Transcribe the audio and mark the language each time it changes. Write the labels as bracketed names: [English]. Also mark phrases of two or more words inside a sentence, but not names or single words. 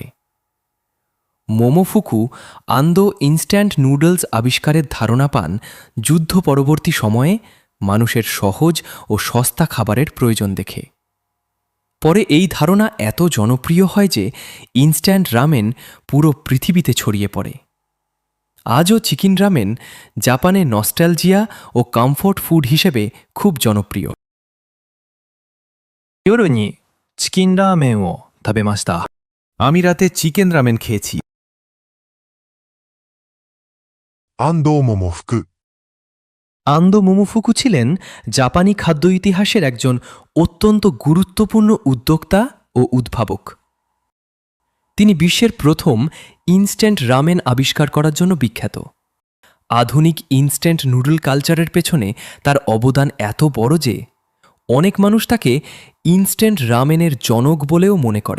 [Bangla] মোমোফুকু আন্দো [English] instant noodles [Bangla] আবিষ্কারের ধারণা পান যুদ্ধ পরবর্তী সময়ে মানুষের সহজ ও সস্তা খাবারের প্রয়োজন দেখে। পরে এই ধারণা এত জনপ্রিয় হয় যে [English] instant ramen [Bangla] পুরো পৃথিবীতে ছড়িয়ে পড়ে। আজও [English] chicken ramen [Bangla] জাপানে নস্টালজিয়া ও [English] comfort food [Bangla] হিসেবে খুব জনপ্রিয়। [Japanese] 夜にチキンラーメンを食べました。 [Bangla] আমি রাতে [English] chicken ramen [Bangla] খেয়েছি। 安藤桃福。 আন্দো মোমোফুকু ছিলেন জাপানি খাদ্য ইতিহাসের একজন অত্যন্ত গুরুত্বপূর্ণ উদ্যোক্তা ও উদ্ভাবক। তিনি বিশ্বের প্রথম [English] instant ramen [Bangla] আবিষ্কার করার জন্য বিখ্যাত। আধুনিক [English] instant noodle culture [Bangla] পেছনে তার অবদান এত বড় যে অনেক মানুষ তাকে [English] instant ramen [Bangla] জনক বলেও মনে করে।